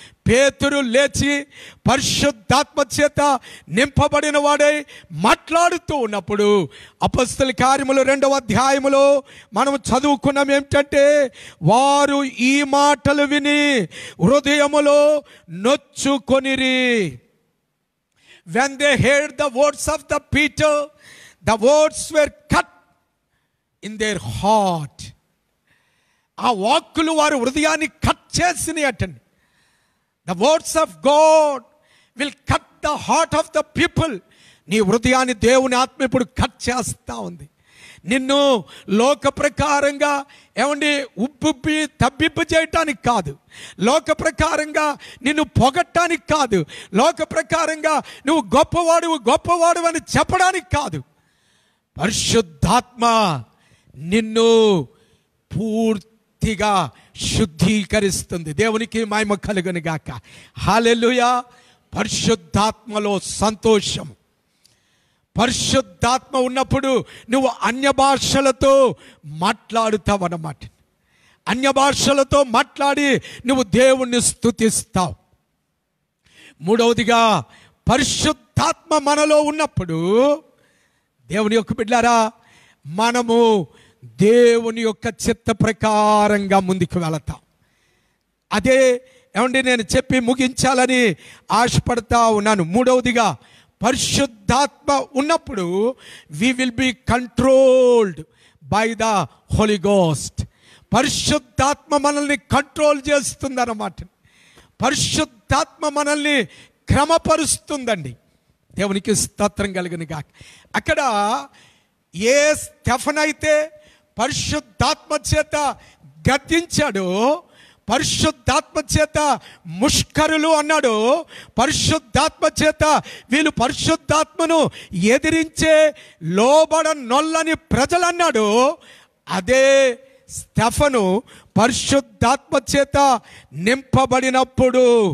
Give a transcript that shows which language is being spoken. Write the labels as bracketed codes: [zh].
[te] పేతురు లేచి పరిశుద్ధాత్మ చేత నింపబడిన వాడై మాట్లాడుతూ ఉన్నప్పుడు అపొస్తలుల కార్యములు 2వ అధ్యాయములో మనం చదువుకున్నాం ఏమిటంటే, వారు ఈ మాటలు విని హృదయములో నొచ్చుకొనిరి. [en] When they heard the words of the Peter, the words were cut in their heart. [te] ఆ వాక్కులు వారి హృదయాన్ని కట్ చేసినాయి అటండి. [en] The words of God will cut the heart of the people. [te] నీ హృదయాన్ని దేవుని ఆత్మ ఇప్పుడు కట్ చేస్తా ఉంది. నిన్ను లోక ప్రకారంగా ఉబ్బుబ్బి తబ్బిబ్బు చేయటానికి కాదు, లోక ప్రకారంగా నిన్ను పొగట్టానికి కాదు, లోక ప్రకారంగా నువ్వు గొప్పవాడు అని చెప్పడానికి కాదు. పరిశుద్ధాత్మ నిన్ను పూర్తిగా శుద్ధీకరిస్తుంది. దేవునికి మహిమ కలుగును గాక. హల్లెలూయా. పరిశుద్ధాత్మలో సంతోషం. పరిశుద్ధాత్మ ఉన్నప్పుడు నువ్వు అన్య భాషలతో మాట్లాడుతావు అన్నమాట. అన్య భాషలతో మాట్లాడి నువ్వు దేవుణ్ణి స్తుతిస్తావు. మూడవదిగా, పరిశుద్ధాత్మ మనలో ఉన్నప్పుడు దేవుని యొక్క బిడ్డలారా, మనము దేవుని యొక్క చిత్త ప్రకారంగా ముందుకు వెళతాం. అదే నేను చెప్పి ముగించాలని ఆశపడతా ఉన్నాను. మూడవదిగా, పరిశుద్ధాత్మ ఉన్నప్పుడు we will be controlled by the Holy Ghost. పరిశుద్ధాత్మ మనల్ని కంట్రోల్ చేస్తుందన్నమాట. పరిశుద్ధాత్మ మనల్ని క్రమపరుస్తుందండి. దేవునికి స్తోత్రం కలుగును గాక. అక్కడ ఏ స్టెఫనైతే పరిశుద్ధాత్మ చేత గద్దించాడో, పరిశుద్ధాత్మ చేత ముష్కరులు అన్నాడు, పరిశుద్ధాత్మ చేత వీళ్ళు పరిశుద్ధాత్మను ఎదిరించే లోబడనొల్లని ప్రజలు అన్నాడు, అదే స్టెఫను పరిశుద్ధాత్మ చేత నింపబడినప్పుడు